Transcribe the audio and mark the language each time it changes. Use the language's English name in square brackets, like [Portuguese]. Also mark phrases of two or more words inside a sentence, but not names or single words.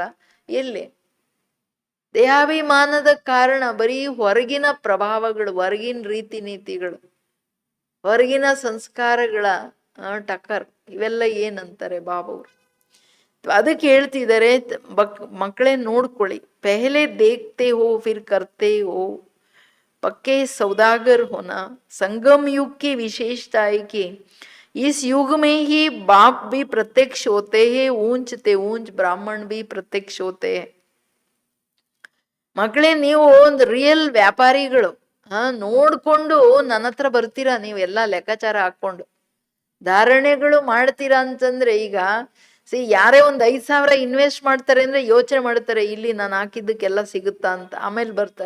[Kannada] ಎಲ್ಲಿ ದೇಹಾಭಿಮಾನದ ಕಾರಣ ಬರೀ ಹೊರಗಿನ ಪ್ರಭಾವಗಳು, ಹೊರಗಿನ ರೀತಿ ನೀತಿಗಳು, ಹೊರಗಿನ ಸಂಸ್ಕಾರಗಳ ಟಕ್ಕರ್, ಇವೆಲ್ಲ ಏನಂತಾರೆ ಬಾಬಾವ್ರು. ಅದಕ್ಕೆ ಹೇಳ್ತಿದ್ದಾರೆ, ಮಕ್ಕಳೇ ನೋಡ್ಕೊಳ್ಳಿ, [Hindi] पहले देखते हो फिर करते हो, पक्के सौदागर होना। संगम युग की विशेषता है कि इस युग में ही बाप भी प्रत्यक्ष होते हैं, ऊंच ते ऊंच ब्राह्मण भी प्रत्यक्ष होते हैं। [Kannada] ಮಕ್ಕಳೇ, ನೀವು ಒಂದು ರಿಯಲ್ ವ್ಯಾಪಾರಿಗಳು. ನೋಡ್ಕೊಂಡು ನನ್ನ ಹತ್ರ ಬರ್ತೀರಾ, ನೀವೆಲ್ಲ ಲೆಕ್ಕಾಚಾರ ಹಾಕೊಂಡು ಧಾರಣೆಗಳು ಮಾಡ್ತೀರಾ ಅಂತಂದ್ರೆ, ಈಗ ಯಾರೇ ಒಂದು 5,000 ಇನ್ವೆಸ್ಟ್ ಮಾಡ್ತಾರೆ ಅಂದ್ರೆ ಯೋಚನೆ ಮಾಡ್ತಾರೆ, ಇಲ್ಲಿ ನಾನು ಹಾಕಿದ್ದಕ್ಕೆಲ್ಲ ಸಿಗುತ್ತಾ ಅಂತ, ಆಮೇಲೆ ಬರ್ತಾರೆ.